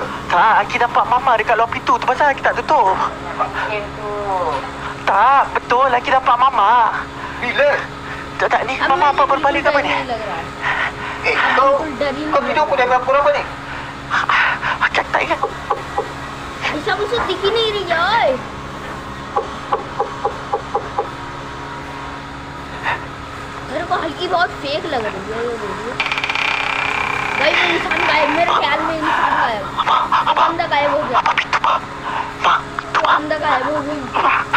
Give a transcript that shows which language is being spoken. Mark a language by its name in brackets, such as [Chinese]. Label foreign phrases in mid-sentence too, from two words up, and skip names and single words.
[Malay] Tak, Aki nampak Mama dekat luar pintu tu, pasal Aki tak tutup. Pintu. Tak, betul Aki nampak Mama. Bila? Tak ni Mama apa berbalik ke apa ni? Kau tidur pun dah berapa lama ni? Aki tak ingat. [Hindi] ऐसा मुझसे दिख ही नहीं रही यार। मेरे को हल्की बहुत फेक लग रही है ये वीडियो। भाई वो इंसान गायब, मेरे ख्याल में इंसान गायब, बंदा गायब हो गया, बंदा गायब हो गया।